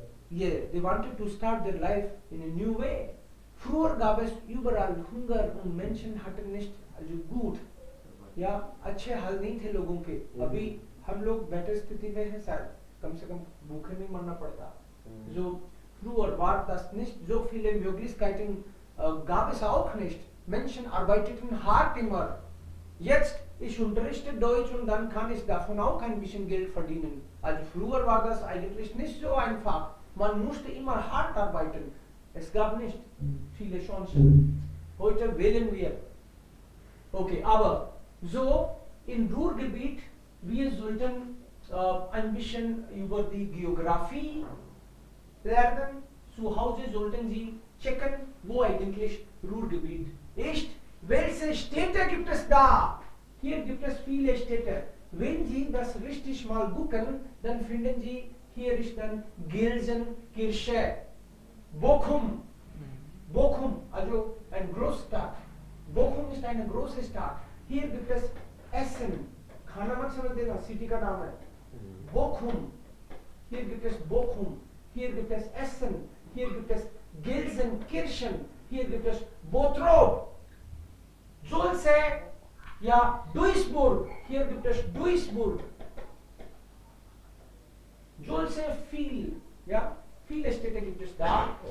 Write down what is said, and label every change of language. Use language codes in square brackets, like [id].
[en] Yeah, they wanted to start their life in a new way. [de] Früher gab es überall Hunger und Menschen hatten nicht also gut. [hi] या अच्छे हाल नहीं थे लोगों के. अभी हम लोग बेटर स्थिति में हैं शायद, कम से कम भूखे नहीं मरना पड़ता. [de] So früher war das nicht so viele Möglichkeiten, gab es auch nicht. Menschen arbeiteten hart immer. Jetzt ich unterrichte Deutsch und dann kann ich davon auch ein bisschen Geld verdienen. Also früher war das eigentlich nicht so einfach. Man musste immer hart arbeiten. Es gab nicht viele Chancen. Heute wählen wir. Okay, aber so im Ruhrgebiet, wir sollten ein bisschen über die Geografie lernen. Zu Hause sollten Sie checken, wo eigentlich Ruhrgebiet ist. Welche Städte gibt es da? Hier gibt es viele Städte. Wenn Sie das richtig mal gucken, dann finden Sie, hier ist dann Gelsenkirchen, Bochum. Bochum, also eine Großstadt. Bochum ist eine große Stadt. Hier gibt es Essen. [hi] खाना मत समझ देना, city का नाम है. [de] Bochum. Hier gibt es Bochum. Hier gibt es Essen. Hier gibt es Gelsenkirchen. Hier gibt es Bottrop. Sulze, ja, Duisburg. Hier gibt es Duisburg. Sulze viel, ja. Viele Städte gibt es da.